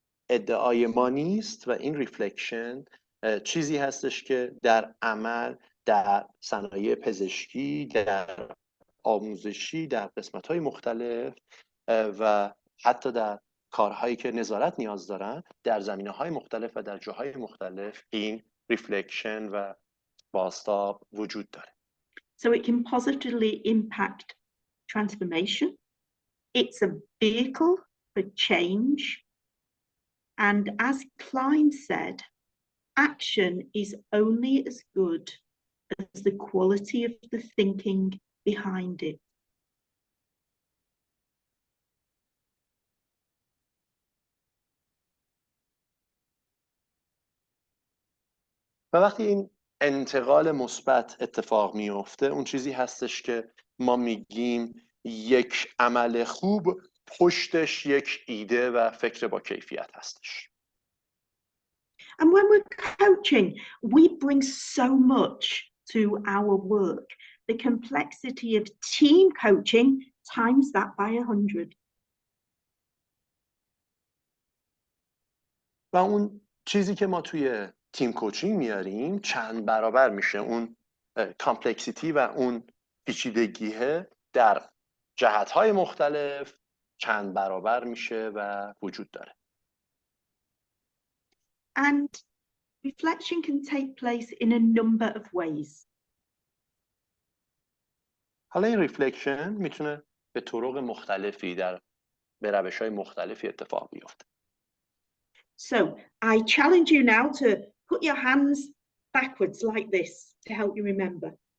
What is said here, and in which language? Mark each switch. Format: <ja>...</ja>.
<fa>ادعای ما نیست و این ریفلکشن چیزی هستش که در عمل، در صنایع پزشکی، در آموزشی، در قسمت‌های مختلف و حتی در کارهایی که نظارت نیاز دارن، در زمینه‌های مختلف و در جاهای مختلف این ریفلکشن و بازتاب وجود داره.</fa> <en>So it can positively impact transformation. It's a vehicle for change. And as Klein said, action is only as good as the quality of the thinking behind it.</en> <fa>و وقتی این انتقال مثبت اتفاق میفته، اون چیزی هستش که ما میگیم یک عمل خوب پشتش یک ایده و فکر با کیفیت هستش.</fa> <en>And when we're coaching, we bring so much to our work. The complexity of team coaching times that by 100.</en> <fa>و اون چیزی که ما توی تیم کوچینگ میاریم چند برابر میشه. اون کامپلکسیتی و اون پیچیدگیه در جهت‌های مختلف چند برابر میشه و وجود داره.</fa> <en>And reflection can take place in a number of ways.</en> <fa>حالا این ریفلکشن میتونه به طرق مختلفی به روش‌های مختلفی اتفاق بیفته.</fa> <en>So I challenge you now to put your hands backwards like this to help you remember.</en>